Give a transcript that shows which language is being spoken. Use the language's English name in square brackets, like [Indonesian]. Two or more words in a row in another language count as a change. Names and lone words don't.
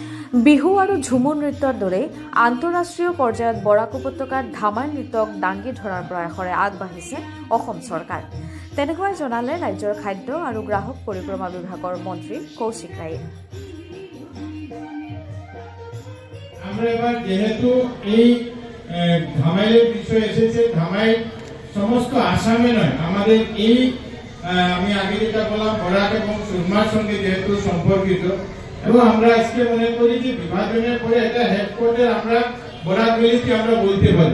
[Assamese] বিহু আৰু ঝুমুৰ নৃত্যৰ দৰে আন্তঃৰাষ্ট্ৰীয় পৰ্যায়ত বৰাক উপত্যকাত ধামাল নৃত্যক দাঙি ধৰাৰ প্ৰয়াসৰে আগবাঢ়িছে অসম চৰকাৰ। তেনেকৈ জনালে ৰাজ্যৰ খাদ্য আৰু গ্ৰাহক পৰিক্ৰমা বিভাগৰ মন্ত্ৰী কৌশিক ৰায়ে। [Bangla] আমরা এবার যেহেতু এই ধামাইলের বিষয় এসেছে, ধামাইল সমস্ত আসামে নয়, আমাদের এই আমি আগে যেটা বললাম বরাক এবং সুরমার সঙ্গে যেহেতু সম্পর্কিত, এবং আমরা আজকে মনে করি যে বিভাজনের পরে একটা হেডকোয়ার্টার আমরা বরাক ভ্যালিতে আমরা বলতে পারি।